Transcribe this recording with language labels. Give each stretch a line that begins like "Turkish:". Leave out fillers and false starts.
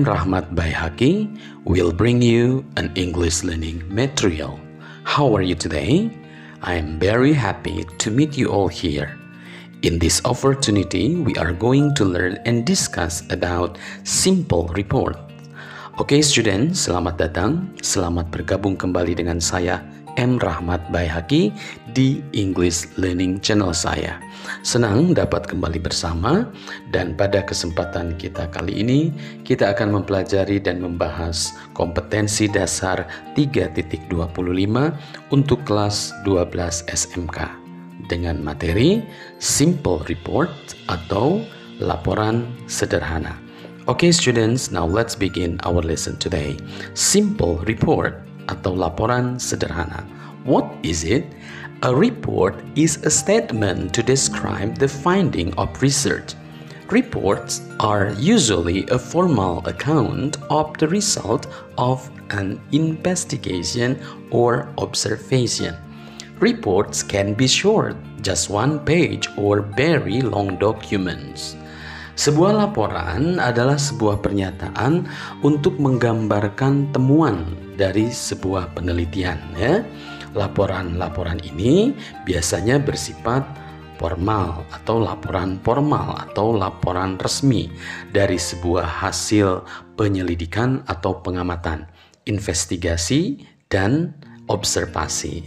English: Rahmat Baihaqi will bring you an English learning material. How are you today? I am very happy to meet you all here. In this opportunity, we are going to learn and discuss about simple report.
Indonesian: Oke student, selamat datang, selamat bergabung kembali dengan saya M. Rahmat Baihaqi di English Learning Channel saya. Senang dapat kembali bersama dan pada kesempatan kita kali ini kita akan mempelajari dan membahas kompetensi dasar 3.25 untuk kelas 12 SMK dengan materi Simple Report atau laporan sederhana.
English: Okay students, now let's begin our lesson today. Simple report
Indonesian: atau laporan sederhana.
English: What is it? A report is a statement to describe the finding of research. Reports are usually a formal account of the result of an investigation or observation. Reports can be short, just one page, or very long documents.
Indonesian: Sebuah laporan adalah sebuah pernyataan untuk menggambarkan temuan dari sebuah penelitian. Ya. Laporan-laporan ini biasanya bersifat formal atau laporan formal atau laporan resmi dari sebuah hasil penyelidikan atau pengamatan, investigasi, dan observasi.